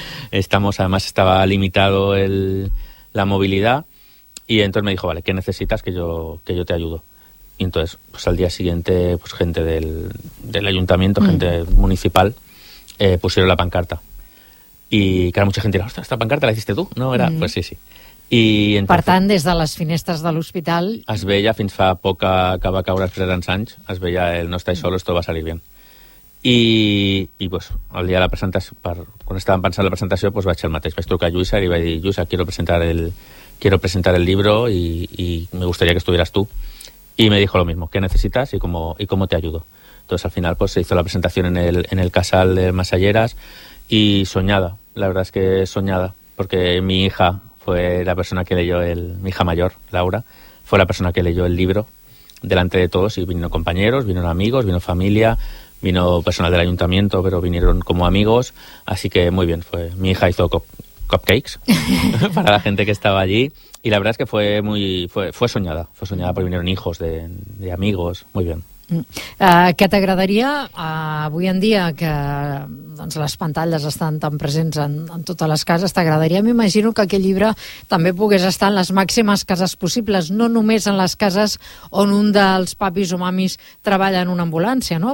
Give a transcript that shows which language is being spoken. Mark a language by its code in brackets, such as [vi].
[es] Estamos, además estaba limitado la movilidad, y entonces me dijo, vale, ¿qué necesitas? Que yo te ayudo. Y entonces, pues al día siguiente, pues gente del ayuntamiento, gente municipal, pusieron la pancarta. Y claro, mucha gente dirá, esta pancarta la hiciste tú, ¿no? Era, pues sí. [ca] I, entonces, per tant, des de les finestres de l'hospital... Es veia, fins fa poca, que va caure els 30 anys, es veia el no estàs sol, [es] esto va salir bien. [ca] I pues, el dia de la presentació, quan estàvem pensant la presentació, pues, vaig el mateix. Vaig trucar a Lluïsa i vaig dir, Lluïsa, [es] quiero presentar el libro y me gustaría que estuvieras tú. Y me dijo lo mismo, ¿qué necesitas y cómo te ayudo? Entonces, al final, pues, se hizo la presentación en el casal de Masalleras y soñada, la verdad es que soñada, porque mi hija fue la persona que leyó mi hija mayor, Laura, fue la persona que leyó el libro delante de todos, y vino compañeros, vino amigos, vino familia, vino personal del ayuntamiento, pero vinieron como amigos, así que muy bien, fue. Mi hija hizo cupcakes para la gente que estaba allí, y la verdad es que fue soñada, porque vinieron hijos de amigos, muy bien. [ca] Què t'agradaria avui en dia que doncs, les pantalles estan tan presents en totes les cases? T'agradaria, m'imagino, que aquest llibre també pogués estar en les màximes cases possibles, no només en les cases on un dels papis o mamis treballa en una ambulància, no?